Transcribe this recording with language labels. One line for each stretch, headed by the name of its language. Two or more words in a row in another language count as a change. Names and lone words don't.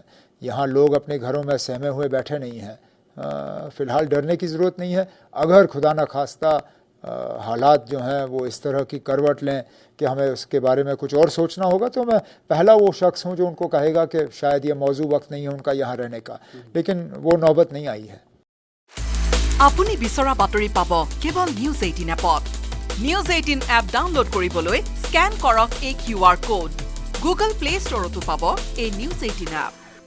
Hindi: यहाँ लोग अपने घरों में सहमे हुए बैठे नहीं हैं। फ़िलहाल डरने की ज़रूरत नहीं है। अगर खुदा न खास्ता हालात जो हैं वो इस तरह की करवट लें कि हमें उसके बारे में कुछ और सोचना होगा, तो मैं पहला वो शख्स हूँ जो उनको कहेगा कि शायद ये मौजू वक्त नहीं है उनका यहाँ रहने का, लेकिन वो नौबत नहीं आई है।
Assamese: আপুনি বিচৰা বাতৰি পাব কেৱল নিউজ 18 এপত। নিউজ 18 এপ ডাউনলোড কৰিবলৈ স্ক্যান কৰক এই QR কোড। গুগল প্লে ষ্টৰতো পাব এই নিউজ 18 এপ।